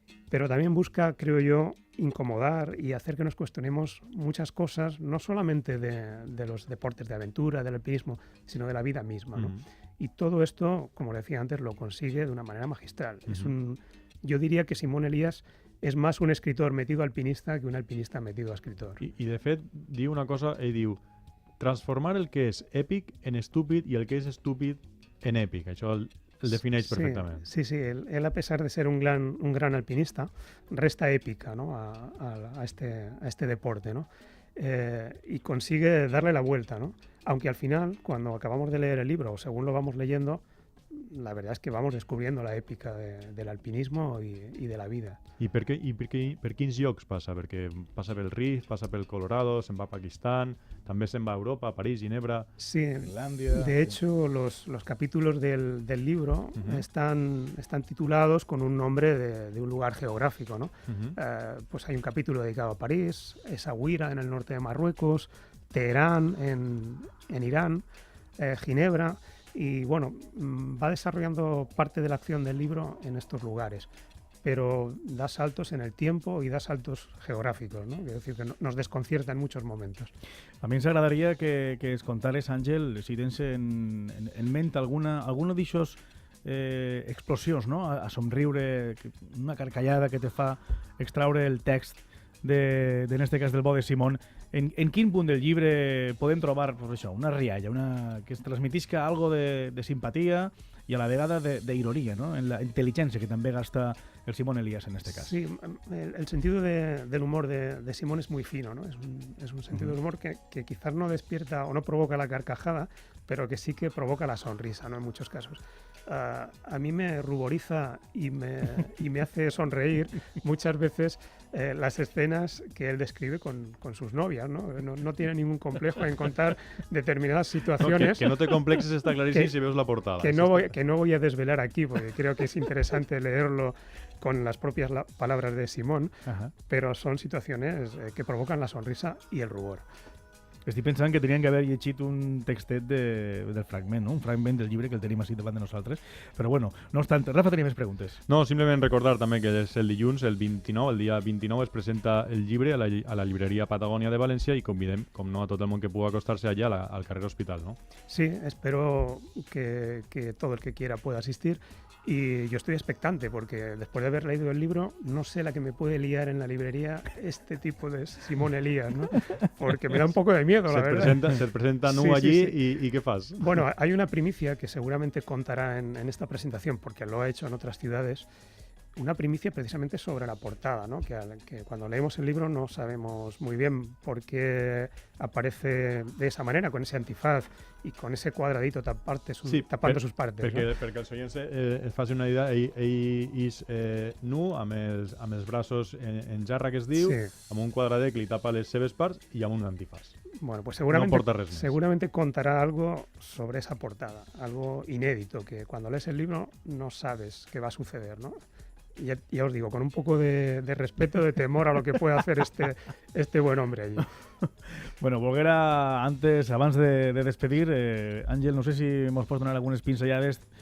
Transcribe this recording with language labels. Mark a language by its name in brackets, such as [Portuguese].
[Spanish] Pero también busca, creo yo, incomodar y hacer que nos cuestionemos muchas cosas, no solamente de los deportes de aventura, del alpinismo, sino de la vida misma, ¿no? Y todo esto, como decía antes, lo consigue de una manera magistral. Yo diría que Simón Elías és más un escritor metido alpinista que un alpinista metido a escritor. [Catalan] I de fet, diu una cosa, ell diu, transformar el que és èpic en estúpid i el que és estúpid en èpic. Això el defineix perfectament. [Spanish] Sí, él a pesar de ser un gran alpinista, resta épica, ¿no? a este deporte, ¿no? Y consigue darle la vuelta, ¿no? Aunque al final, cuando acabamos de leer el libro, o según lo vamos leyendo, la verdad es que vamos descubriendo la épica del alpinismo y de la vida. [Catalan] I per quins llocs passa? Perquè passa pel Rif, passa pel Colorado, se'n va a Pakistán, també se'n va a Europa, a París, Ginebra, Finlandia. [Spanish] De hecho, los capítulos del libro están titulados con un nombre de un lugar geográfico, ¿no? Pues hay un capítulo dedicado a París, Essaouira en el norte de Marruecos, Teherán en Irán, Ginebra. Y bueno, va desarrollando parte de la acción del libro en estos lugares, pero da saltos en el tiempo y da saltos geográficos, ¿no? Es decir, que nos desconcierta en muchos momentos. [Catalan] A mi ens agradaria que es contares, Àngel, si tens en ment alguna d'aixòs explosions, no? A somriure, una carcallada que te fa extraure el text en este cas del Bo de Simón. En quin punt del llibre podem trobar, pues això, una rialla, que es transmetisca algo de simpatia i a la vegada d'ironia, ¿no? En la intel·ligència que també gasta el Simón Elías en este cas. [Spanish] Sí, el sentido del humor de Simón es muy fino, ¿no? Es un sentido del humor que quizás no despierta o no provoca la carcajada, pero que sí que provoca la sonrisa, ¿no? En muchos casos. A mí me ruboriza y me hace sonreír muchas veces las escenas que él describe con sus novias, ¿no? No tiene ningún complejo en contar determinadas situaciones. Que no te complexes, está clarísimo si ves la portada. Que no voy a desvelar aquí, porque creo que es interesante leerlo con las propias palabras de Simón, pero son situaciones que provocan la sonrisa y el rubor. [Catalan] Estic pensant que tenien que haver llegit un textet del fragment, no? Un fragment del llibre que el tenim així davant de nosaltres. Però bueno, no obstant, Rafa tenia més preguntes. No, simplement recordar també que és el dilluns, el 29, el dia 29 es presenta el llibre a la llibreria Patagònia de València i convidem, com no, a tot el món que pugui acostar-se allà al carrer Hospital, ¿no? [Spanish] Sí, espero que todo el que quiera pueda asistir. Y yo estoy expectante porque después de haber leído el libro no sé la que me puede liar en la librería este tipo de Simón Elías, ¿no? Porque me da un poco de miedo, la verdad. Se presenta nu allí y ¿qué fas? Bueno, hay una primicia que seguramente contará en esta presentación porque lo ha hecho en otras ciudades. Una primicia precisamente sobre la portada, ¿no? Que cuando leemos el libro no sabemos muy bien por qué aparece de esa manera, con ese antifaz y con ese cuadradito tapando sus partes. [Catalan] Perquè els oients es facin una idea, ell és nu, amb els braços en jarra, que es diu, amb un quadradet que li tapa les seves parts i amb un antifaz. [Spanish] Bueno, pues seguramente contará algo sobre esa portada, algo inédito, que cuando lees el libro no sabes qué va a suceder, ¿no? Ya os digo, con un poco de respeto, de temor a lo que puede hacer este buen hombre allí. [Catalan] Bueno, volguera antes, abans de despedir, Àngel, no sé si ens pots donar algunes pinzellades.